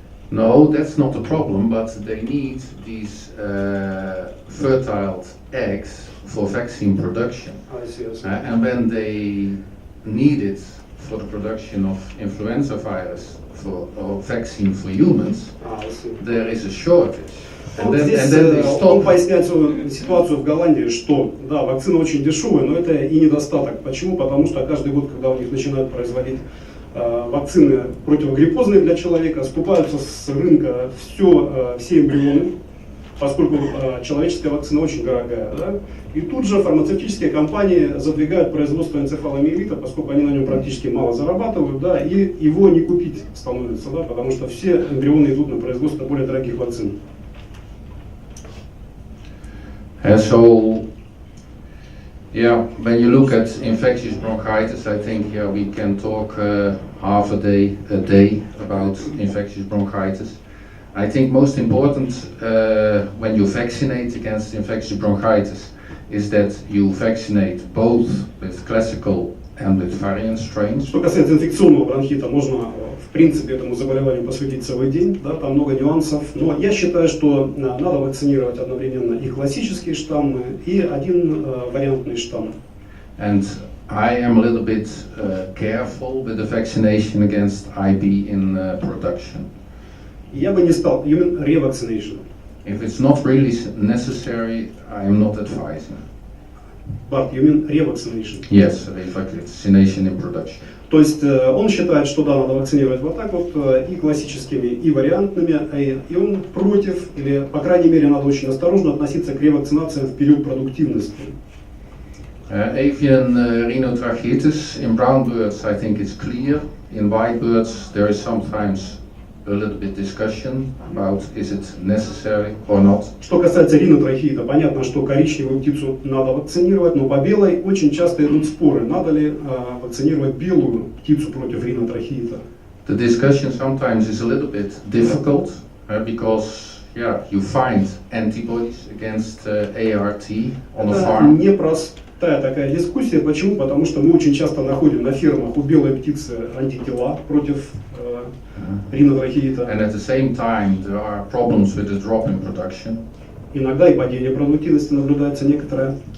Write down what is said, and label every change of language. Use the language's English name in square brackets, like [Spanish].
[English] No, that's not the problem, but they need these fertile eggs for vaccine production. I see. And when they need it for the production of influenza virus or vaccine for humans, there is a shortage. And then [Russian] он поясняет ситуацию в Голландии, что да, вакцина очень дешевая, но это и недостаток. Почему? Потому что каждый год, когда у них начинают производить вакцины противогриппозные для человека, скупаются с рынка все эмбрионы, поскольку человеческая вакцина очень дорогая. Да? И тут же фармацевтические компании задвигают производство энцефаломиелита, поскольку они на нем практически мало зарабатывают, да, и его не купить становится, да, потому что все эмбрионы идут на производство более дорогих вакцин. [English] So, yeah, when you look at infectious bronchitis, I think we can talk half a day about infectious bronchitis. I think most important when you vaccinate against infectious bronchitis is that you vaccinate both with classical and with variant strains. [Russian] Что касается инфекционного бронхита, можно в принципе этому заболеванию посвятить целый день, да, там много нюансов, но я считаю, что надо вакцинировать одновременно и классические штаммы, и один вариантный штамм. [English] And I am a little bit careful with the vaccination against IB in production. [Russian] Я бы не стал, [English] you mean revaccination. If it's not really necessary, I am not advising. But you mean revaccination? Yes, revaccination in production. [Russian] То есть он считает, что да, надо вакцинировать вот так вот и классическими, и вариантными, и он против, или по крайней мере надо очень осторожно относиться к ревакцинациям в период продуктивности. [English] Avian rhinotracheatis in brown birds, I think it's clear. In white birds, there is sometimes a little bit discussion about is it necessary or not. [Russian] Что касается ринотрахеита, понятно, что коричневую птицу надо вакцинировать, но по белой очень часто идут споры, надо ли вакцинировать белую птицу против ринотрахеита. [English] The discussion sometimes is a little bit difficult because you find antibodies against ART on a farm. [Russian] Непростая такая дискуссия. Почему? Потому что мы очень часто находим на фермах у белой птицы антитела против ринотрахеита. [English] And at the same time there are problems with the drop in production. [Russian] Иногда и падение продуктивности наблюдается некоторое.